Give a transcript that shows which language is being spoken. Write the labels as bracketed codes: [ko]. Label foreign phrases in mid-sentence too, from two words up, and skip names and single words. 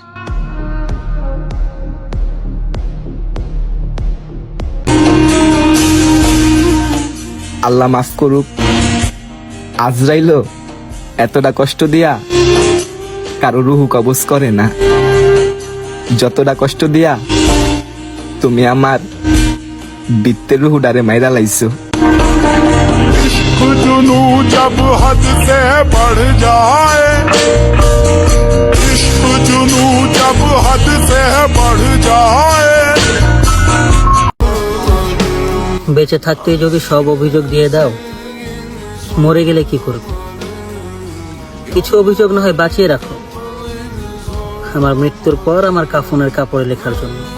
[bn] আল্লাহ মাফ করুক, আজরাইল এতটা কষ্ট দিয়া কারো রুহু কবজ করে না, যতটা কষ্ট দিয়া তুমি আমার বিত্তের রুহুডারে মাইরা লাইছো। [hi] इश्क जुनू जब हद से बढ़ जाए, इश्क जुनू जब हद से बढ़ जाए। [bn] বেঁচে থাকতে যদি সব অভিযোগ দিয়ে দাও, মরে গেলে কি করবে? কিছু অভিযোগ না হয় বাঁচিয়ে রাখো, আমার মৃত্যুর পর আমার কাফনের কাপড়ে লেখার জন্য।